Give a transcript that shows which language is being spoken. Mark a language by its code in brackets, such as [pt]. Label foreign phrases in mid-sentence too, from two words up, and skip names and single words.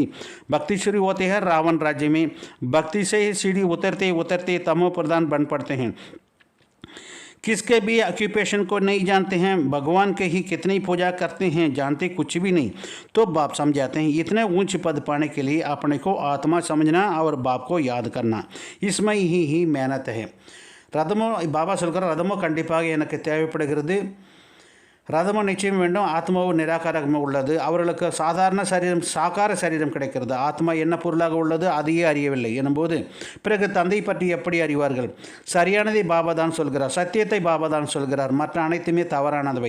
[hi] भक्ति शुरू होती है रावण राज्य में। भक्ति से ही सीढ़ी उतरते तमो प्रधान बन पड़ते हैं। किसके भी ऑक्यूपेशन को नहीं जानते हैं, भगवान के ही कितनी पूजा करते हैं, जानते कुछ भी नहीं। तो बाप समझाते हैं इतने ऊंच पद पाने के लिए अपने को आत्मा समझना और बाप को याद करना, इसमें ही मेहनत है. [ta] ரதமோ பாபா சொல்கிற ரதமோ கண்டிப்பாக எனக்கு தேவைப்படுகிறது. ரதமும் நிச்சயம் வேண்டும். ஆத்மாவும் நிராகாரமாக உள்ளது. அவர்களுக்கு சாதாரண சரீரம் சாக்கார சரீரம் கிடைக்கிறது. ஆத்மா என்ன பொருளாக உள்ளது அதையே அறியவில்லை எனும்போது பிறகு தந்தை பற்றி எப்படி அறிவார்கள்? சரியானதை பாபா தான் சொல்கிறார், சத்தியத்தை பாபா தான் சொல்கிறார், மற்ற அனைத்துமே தவறானவை.